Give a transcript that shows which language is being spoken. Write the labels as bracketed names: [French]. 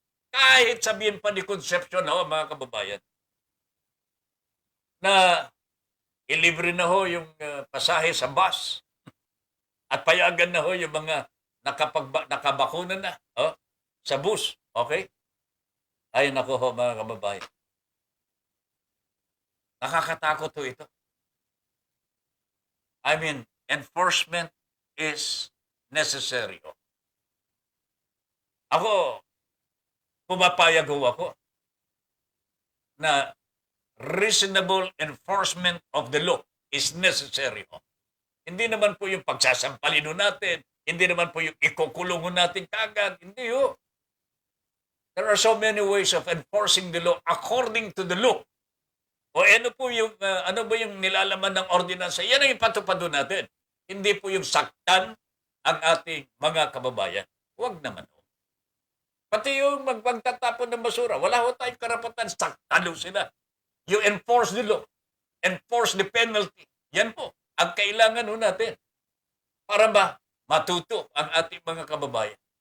[Filipino] Kahit sabihin pa ni Concepcion mga kababayan, na ilibre na ho yung pasahe sa bus at payagan na ho yung mga nakabakuna na sa bus. Okay? Ay nako ho mga kababayan. Nakakatakot ho ito. [English] I mean, enforcement is necessary. [Filipino] Ako, pumapayag ho ako na [English] reasonable enforcement of the law is necessary. [Filipino] Hindi naman po yung pagsasampalin ho natin. Hindi naman po yung ikukulong ho natin kagad. Hindi ho. [English] There are so many ways of enforcing the law according to the law. [Filipino] O ano po yung, ano ba yung nilalaman ng ordinansa? Yan ang ipatupad ho natin. Hindi po yung saktan ang ating mga kababayan. Huwag naman ho. Pati yung magpagtatapon ng basura, wala ho tayong karapatan, saktan ho sila. [English] You enforce the law. Enforce the penalty. [Filipino] Yan po ang kailangan ho natin para matuto ang ating mga kababayan.